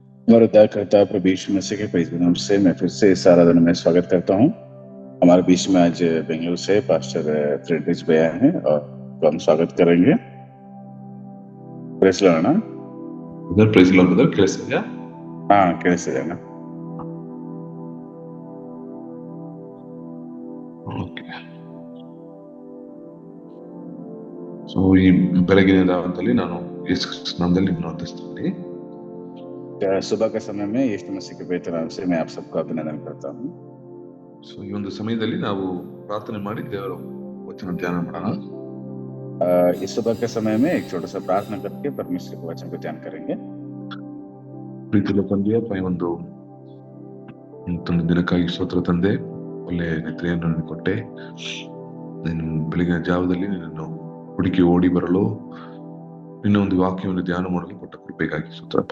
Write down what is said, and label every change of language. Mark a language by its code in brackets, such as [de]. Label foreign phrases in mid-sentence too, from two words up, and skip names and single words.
[hi] हमारे उद्धारकर्ता प्रभु यीशु मसीह के पवित्र नाम से मैं फिर से इस आराधना में स्वागत करता हूँ। हमारे बीच में आज बेंगलुरु से पास्टर फ्रेडरिच भैया हैं और तो हम स्वागत करेंगे। प्रेस ना [en] brother praise lord brother ಕೇಳಿಸ್ತಿದ್ಯಾ? [kn] ಕೇಳಿಸ್ತಿದೆ ಅಣ್ಣ. ಓಕೆ. ಸೊ ಈ ಬೆಳಗಿನ ಜಾವದಲ್ಲಿ ನಾನು ಯೇಸು ಕ್ರಿಸ್ತನ ನಾಮದಲ್ಲಿ ನಿಮ್ಮನ್ನು ವಂದಿಸ್ತೀನಿ. [hi] सुबह के समय में यीशु मसीह के पवित्र नाम से मैं आप सबको अभिनंदन करता हूँ। [kn] ಸೊ ಈ ಒಂದು ಸಮಯದಲ್ಲಿ ನಾವು ಪ್ರಾರ್ಥನೆ ಮಾಡಿ ದೇವರ ವಚನ ಧ್ಯಾನ ಮಾಡೋಣ. [hi] इस सुबह के समय में एक छोटा सा प्रार्थना करके परमेश्वर के वचन को ध्यान करेंगे। [kn] ಪ್ರೀತಿಯ ತಂದೆಯ ಒಂದು ದಿನಕ್ಕಾಗಿ ಸ್ತೋತ್ರ ತಂದೆ, ಒಳ್ಳೆ ನಿದ್ರೆಯನ್ನು ನನಗೆ ಕೊಟ್ಟೆ. ನೀನು ಬೆಳಗಿನ ಜಾವದಲ್ಲಿ ನಿನ್ನನ್ನು ಹುಡುಕಿ ಓಡಿ ಬರಲು, ನಿನ್ನ ಒಂದು ವಾಕ್ಯವನ್ನು ಧ್ಯಾನ ಮಾಡಲು ಕೊಟ್ಟ ಕೃಪೆಗಾಗಿ ಸ್ತೋತ್ರಪ್ಪ.